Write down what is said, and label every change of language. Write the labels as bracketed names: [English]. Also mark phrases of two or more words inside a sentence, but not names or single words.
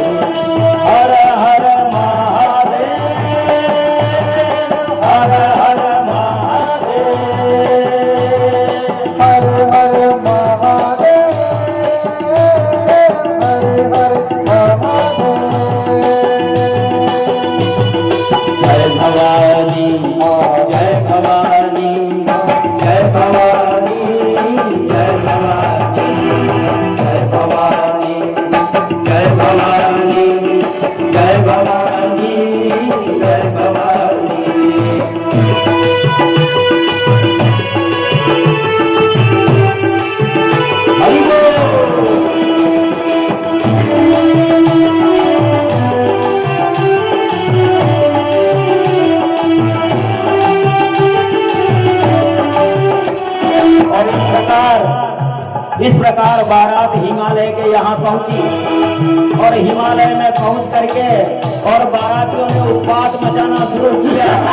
[Hindi] हर हर महादेव, हर हर महादेव, हर हर महादेव, हर हर महादेव। जय भवानी, जय भवानी, जय भवानी, जय भवानी, जय भवानी, जय भवानी, जय भवानी, जय भवानी। हरि बोल। और इस प्रकार बारात हिमालय के यहाँ पहुंची और हिमालय में पहुंच करके और बारातियों ने उत्पात मचाना शुरू किया।